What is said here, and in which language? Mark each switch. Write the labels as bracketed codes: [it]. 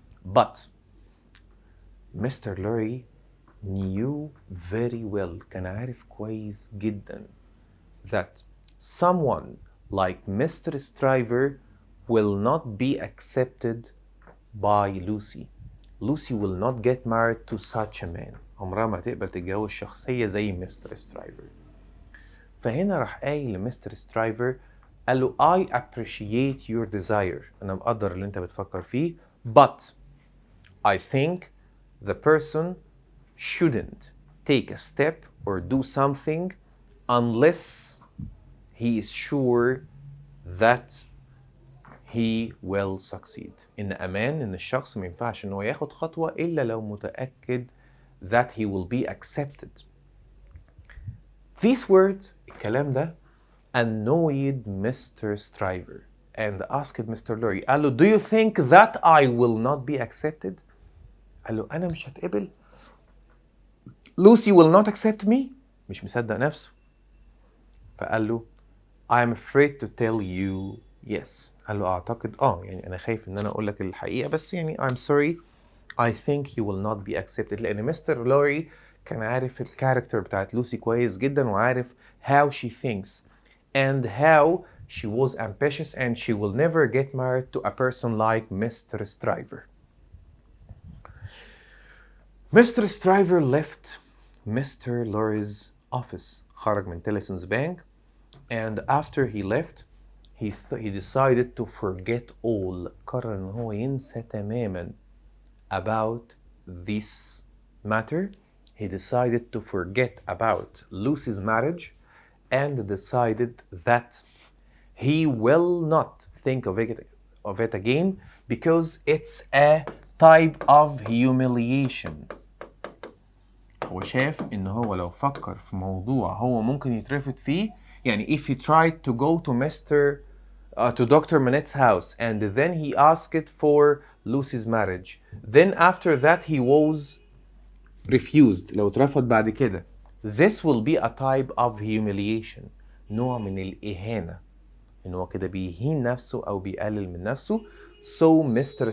[en] But Mr. Lurie knew very well [ar] كان عارف كويس جدا [en] that someone like Mr. Stryver will not be accepted by Lucy. Lucy will not get married to such a man. [ar] عمرها ما تقبل تتجوز شخصية زي مستر سترايفر. فهنا راح قايل لمستر سترايفر قال له [en] I appreciate your desire. [ar] أنا مقدر اللي أنت بتفكر فيه [en] but I think the person shouldn't take a step or do something unless he is sure that he will succeed. [ar] إن إن الشخص ما ينفعش إنه ياخد خطوة إلا لو متأكد [en] that he will be accepted. This word [ar] الكلام ده [en] annoyed Mr. Stryver and asked Mr. Lurie. قال له do you think that I will not be accepted؟ [ar] قال له أنا مش هتقبل؟ [en] Lucy will not accept me؟ [ar] مش مصدق نفسه. فقال له [en] I'm afraid to tell you yes. [ar] قال له أعتقد يعني أنا خايف إن أنا أقول لك الحقيقة بس يعني [en] I'm sorry I think you will not be accepted. [ar] لأن مستر لوري كان عارف الكاركتر بتاعت لوسي كويس جدا [en] وعارف how she thinks and how she was ambitious and she will never get married to a person like Mr. Stryver. Mr. Stryver left Mr. Lurie's office. [ar] خرج من [en] Tellson's Bank and after he left he decided to forget all. [ar] قرر إن هو ينسى تماما [en] about this matter. He decided to forget about Lucy's marriage and decided that he will not think of it again because it's a type of humiliation. [ar] هو شاف إن هو لو فكر في موضوع هو ممكن يترفض فيه، يعني [en] if he tried to go to Dr. Manette's house and then he asked for Lucy's marriage, then after that he was refused، [ar] لو اترفض بعد كده، [en] this will be a type of humiliation، [ar] نوع من الإهانة، إن هو كده بيهين نفسه أو بيقلل من نفسه. [en] So Mr.